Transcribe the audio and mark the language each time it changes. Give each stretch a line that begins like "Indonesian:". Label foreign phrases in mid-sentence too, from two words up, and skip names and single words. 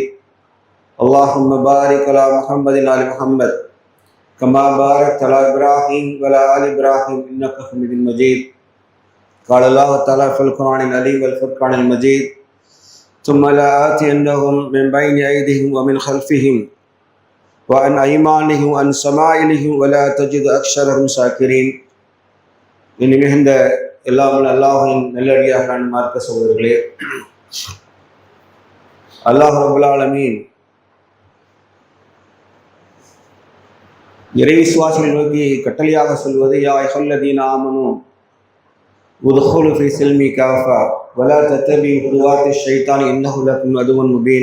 Arabic: اللهم بارك على محمد وآل محمد كما باركت على إبراهيم وعلى آل إبراهيم إنك حميد مجيد. قال الله تعالى في القرآن العظيم والفرقان المجيد: ثم لآتينهم من بين أيديهم ومن خلفهم وعن أيمانهم وعن شمائلهم ولا تجد أكثرهم شاكرين.
Tamil: இனி மிகுந்த எல்லாம் அல்லாஹ்வின் நல்லடியார்களான மார்க்க சகோதரர்களே,
Arabic: الله رب العالمين
Tamil: இறை விசுவாசிகளை நோக்கி கட்டளையாக சொல்வது:
Arabic: يا أيها الذين آمنوا ادخلوا في السلم كافة ولا تتبعوا خطوات الشيطان إنه لكم عدو مبين.